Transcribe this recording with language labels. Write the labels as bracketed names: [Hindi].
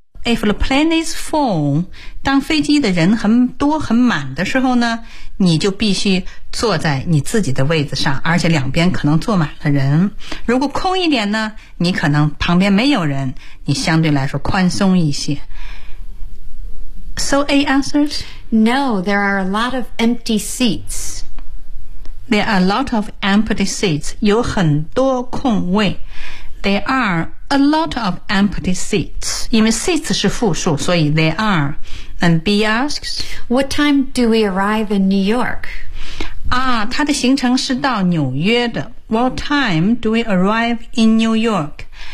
[English] If the plane is full, [Chinese] 当飞机的人很多很满的时候呢，你就必须坐在你自己的位子上，而且两边可能坐满了人。如果空一点呢，你可能旁边没有人，你相对来说宽松一些。 [English] So A answers? No, there are a lot of empty seats. There are a lot of empty seats. [Chinese] 有很多空位。 [English] There are a lot of empty seats. [Chinese] 因为 [English] seats [Chinese] 是复数，所以 [English] there are. And B asks, What time do we arrive in New York? [Chinese] 啊，他的行程是到纽约的。 [English] What time do we arrive in New York?